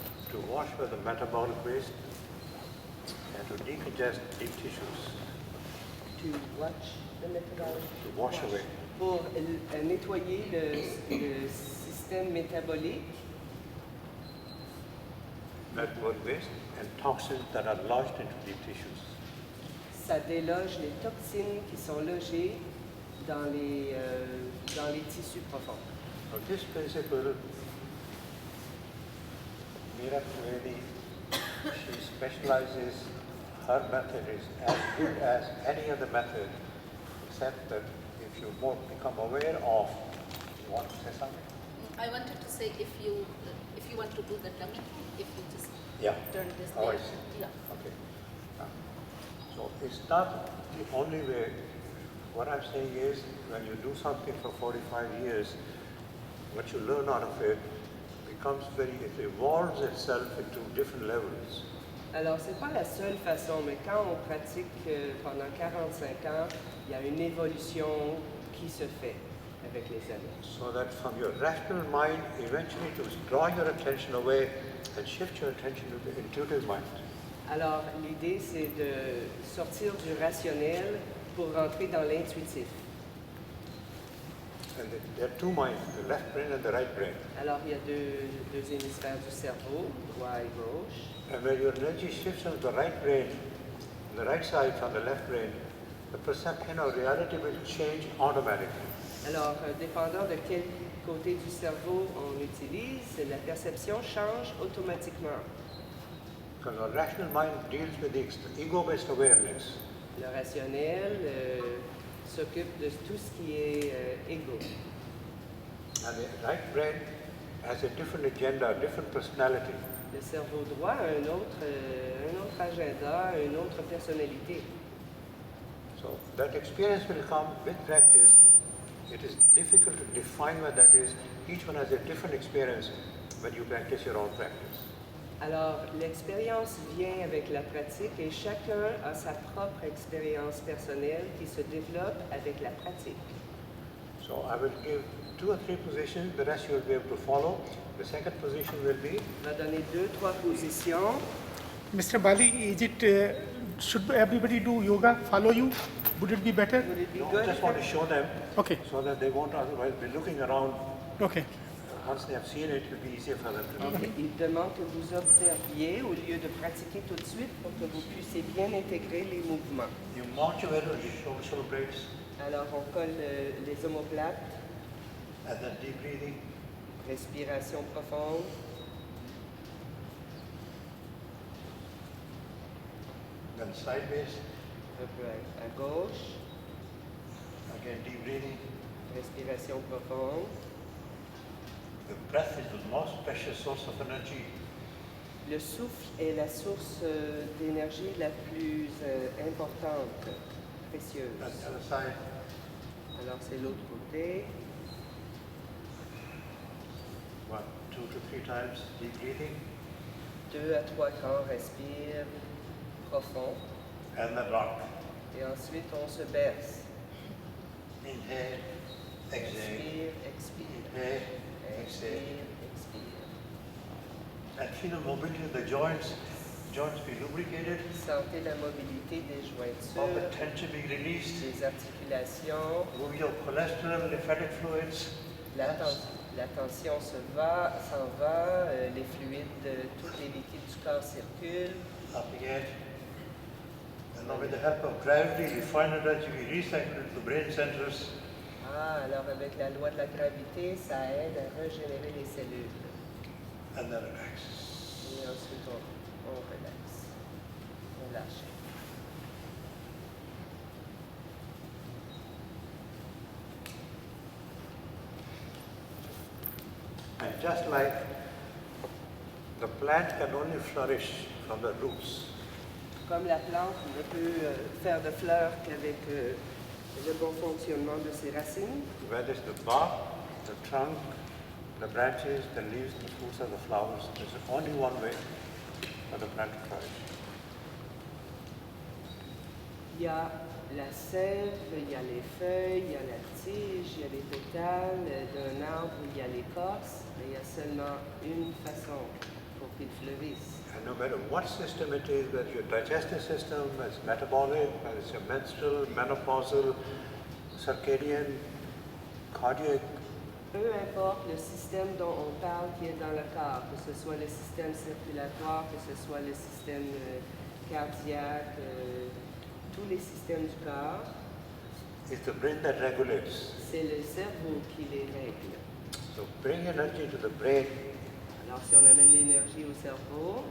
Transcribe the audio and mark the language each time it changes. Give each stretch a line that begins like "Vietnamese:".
English: To wash away the metabolic waste and to decongest deep tissues. To watch the metabolic. To wash away.
French: Pour nettoyer le système métabolique,
English: Metabolic waste and toxins that are lodged into deep tissues.
French: ça déloge les toxines qui sont logées dans les tissus profonds.
English: So this principle, Meera Trivedi, she specializes, her method is as good as any other method, except that if you more become aware of, you want to say something? I wanted to say if you want to do the dummy, if you just Yeah. turn this Oh, I there. see. Yeah. Okay. So it's not the only way. What I'm saying is, when you do something for 45 years, what you learn out of it becomes it evolves itself into different levels.
French: Alors, c'est pas la seule façon, mais quand on pratique pendant 45 ans, il y a une évolution qui se fait avec les années.
English: So that from your rational mind, eventually to draw your attention away and shift your attention to the intuitive mind.
French: Alors, l'idée, c'est de sortir du rationnel pour rentrer dans l'intuitif.
English: And there are two minds, the left brain and the right brain.
French: Alors, il y a deux hémisphères du cerveau, droit et gauche.
English: And when your energy shifts on the right brain, the right side from the left brain, the perception of reality will change automatically.
French: Alors, dépendant de quel côté du cerveau on utilise, la perception change automatiquement.
English: Because our rational mind deals with the ego-based awareness.
French: Le rationnel s'occupe de tout ce qui est égo.
English: And the right brain has a different agenda, a different personality.
French: Le cerveau droit a un autre agenda, une autre personnalité.
English: So that experience will come with practice. It is difficult to define what that is. Each one has a different experience when you practice your own practice.
French: Alors, l'expérience vient avec la pratique et chacun a sa propre expérience personnelle qui se développe avec la pratique.
English: So I will give 2 or 3 positions, the rest you will be able to follow. The second position will be,
French: On va donner 2-3 positions.
English: Mr. Bali, is it should everybody do yoga? Follow you? Would it be better? Would it be I good? just want to show them Okay. so that they won't otherwise be looking around. Okay. Once they have seen it, it will be easier for them to do.
French: Il demande que vous observiez au lieu de pratiquer tout de suite pour que vous puissiez bien intégrer les mouvements.
English: You mount your head on your shoulder blades
French: Alors, on colle les omoplates,
English: and then deep breathing.
French: respiration profonde,
English: Then sideways,
French: un peu à gauche,
English: again deep breathing.
French: respiration profonde.
English: The breath is the most precious source of energy.
French: Le souffle est la source d'énergie la plus importante, précieuse.
English: That's the other side.
French: Alors, c'est l'autre côté.
English: 1, 2 to 3 times deep breathing.
French: 2 à 3 temps, respire profond.
English: And then rock.
French: Et ensuite, on se baisse.
English: Inhale, exhale.
French: Expire, expire.
English: Inhale, exhale.
French: Expire, expire.
English: And feel the mobility of the joints. Joints be lubricated.
French: Sentez la mobilité des
English: All the
French: jointures,
English: tension being released.
French: des articulations.
English: Move your cholesterol, lymphatic fluids.
French: La tension s'en va, les fluides, tous les liquides du corps circulent.
English: Up again. And now with the help of gravity, refined energy be recycled into the brain centers.
French: Ah, alors avec la loi de la gravité, ça aide à régénérer les cellules.
English: And then relax.
French: Et ensuite, on relaxe. On lâche.
English: And just like the plant can only flourish from the roots,
French: Comme la plante ne peut faire de fleurs qu'avec le bon fonctionnement de ses racines,
English: whether it's the bark, the trunk, the branches, the leaves, the fruits, or the flowers, there's only one way for the plant to flourish.
French: il y a la sève, il y a les feuilles, il y a la tige, il y a les pétales d'un arbre, il y a l'écorce, mais il y a seulement une façon pour qu'il fleurisse.
English: And no matter what system it is, whether your digestive system, whether it's metabolic, whether it's your menstrual, menopausal, circadian, cardiac,
French: Peu importe le système dont on parle qui est dans le corps, que ce soit le système circulatoire, que ce soit le système cardiaque, tous les systèmes du corps,
English: it's the brain that regulates.
French: c'est le cerveau qui les règle.
English: So bring energy to the brain
French: Alors si on amène l'énergie au cerveau,